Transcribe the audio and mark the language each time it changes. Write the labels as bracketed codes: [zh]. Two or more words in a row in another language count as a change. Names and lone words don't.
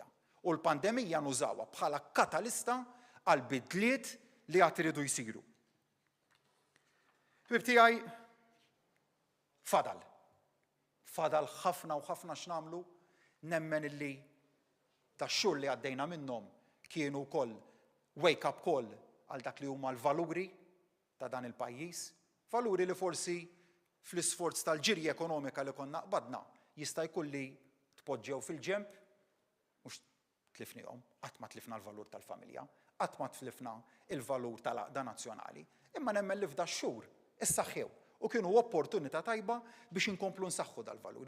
[mt] U l-pandemija nużawha bħala katalista għal bidliet li għad iridu jsiru. Ħbib tiegħi fadal ħafna u ħafna x'namlu, nemmen illi tax-xhur li għaddejna minnhom kienu wkoll wake-up call għal dak li huma l-valuri ta' dan il-pajjiż, valuri li forsi fl-isforz tal-ġirja ekonomika li konna qbadna jista' jkun li tpoġġew fil-ġemp, mhux tlifnihom, qatt ma tlifna l-valur tal-familja, qatt ma tlifna l-valur tal-għaqda nazzjonali, imma nemmen li f'da x-xhur issaħħew u kienu opportunità tajba biex inkomplu nsaħħu dal-valuri.